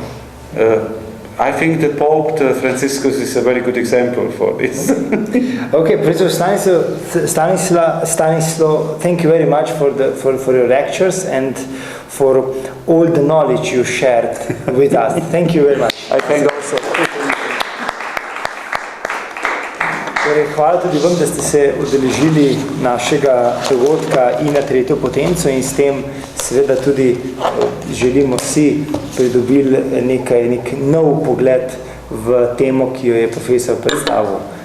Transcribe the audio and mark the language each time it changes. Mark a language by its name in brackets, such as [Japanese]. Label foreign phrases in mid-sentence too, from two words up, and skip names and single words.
[English] I think the Pope Franciscus is a very good example for this. Okay, Professor Szaniszlo, thank you very much for your lectures and for all the knowledge you shared with us. Thank you very much. I thank also. [Slovenian] Hvala tudi vam, da ste se udeležili našega dogodka in na tretjo potenco, in s tem seveda tudi želimo vsi pridobili nek nov pogled v temo, ki jo je profesor predstavil.